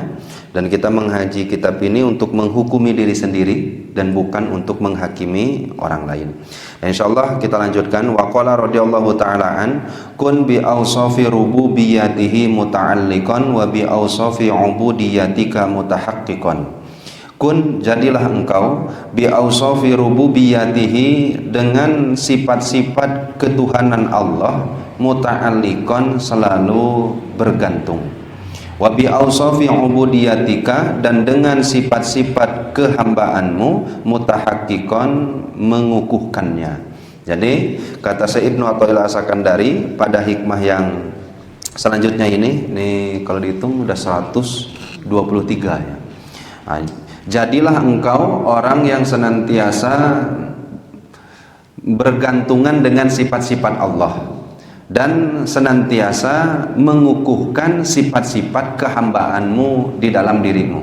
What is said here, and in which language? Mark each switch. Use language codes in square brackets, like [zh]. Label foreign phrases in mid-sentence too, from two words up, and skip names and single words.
[id] Dan kita menghaji kitab ini untuk menghukumi diri sendiri dan bukan untuk menghakimi orang lain. Dan insyaallah kita lanjutkan. [ar] وقال رضي الله تعالى عن كن بأوصاف ربوبيته متعلقا وبأوصاف عبوديتك متحققا. [id] Kun, jadilah engkau [ar] بأوصاف ربوبيته, [id] dengan sifat-sifat ketuhanan Allah, muta'alliqan, selalu bergantung, [ar] وبأوصاف عبوديتك, [id] dan dengan sifat-sifat kehambaanmu, mutahaqqiqan, mengukuhkannya. Jadi kata Syekh Ibnu Athaillah As-Sakandari pada hikmah yang selanjutnya ini kalau dihitung udah 123 ya. Nah, jadilah engkau orang yang senantiasa bergantungan dengan sifat-sifat Allah dan senantiasa mengukuhkan sifat-sifat kehambaanmu di dalam dirimu.